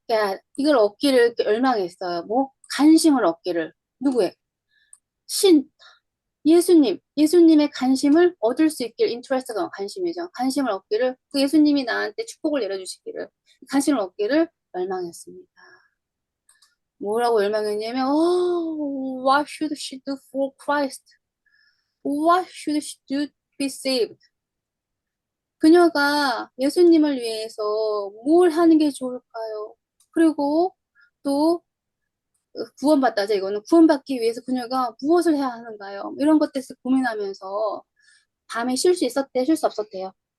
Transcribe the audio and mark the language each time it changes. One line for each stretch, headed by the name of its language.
Korean: get 이걸 얻기를 열망했어요. 뭐 관심을 얻기를 누구의 예수님의 관심을 얻을 수 있길, interest가 관심이죠. 관심을 얻기를, 그 예수님이 나한테 축복을 내려주시기를, 관심을 얻기를 열망했습니다. 뭐라고 열망했냐면,
English: what should she do for Christ? What should she do to be saved?
Korean: 그녀가 예수님을 위해서 뭘 하는 게 좋을까요? 그리고 또 구원받다죠. 이거는 구원받기 위해서 그녀가 무엇을 해야 하는가요? 이런 것들을 고민하면서 밤에 쉴 수 있었대, 쉴 수 없었대요.